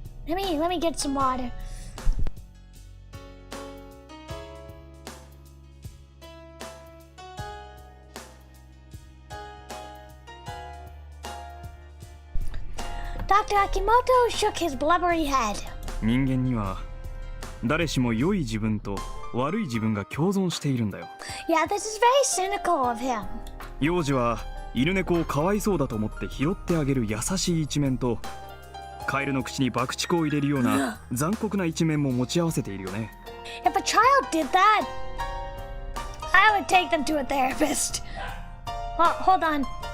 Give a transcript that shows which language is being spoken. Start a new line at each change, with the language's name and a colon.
English: Let me get some water. Dr. Akimoto shook his blubbery head.
Japanese: 人間には誰しも良い自分と悪い自分が共存しているんだよ。
English: Yeah, this is very cynical of him.
Japanese: 幼児は犬猫をかわいそうだと思って拾ってあげる優しい一面と、カエルの口に爆竹を入れるような残酷な一面も持ち合わせているよね。
English: If a child did that, I would take them to a therapist. Oh, hold on.